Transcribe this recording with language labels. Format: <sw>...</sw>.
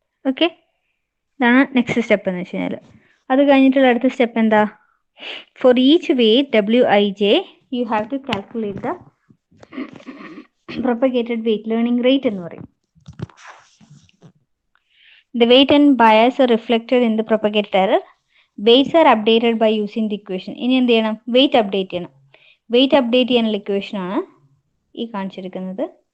<ml>Okay, ഇതാണ് next step എന്ന് വെച്ച് കഴിഞ്ഞാൽ. അത് കഴിഞ്ഞിട്ടുള്ള അടുത്ത സ്റ്റെപ്പ് എന്താ?</ml> <en>for each weight WIJ you have to calculate the propagated weight learning rate</en> <ml>എന്ന് പറയും.</ml> <en>The weight and bias are reflected in the propagated error. Weights are updated by using the equation.</en> <ml>ഇനി എന്ത് ചെയ്യണം? Wait update ചെയ്യണം. Wait update ചെയ്യാനുള്ള equation ആണ് ഈ കാണിച്ചിരിക്കുന്നത്.</ml>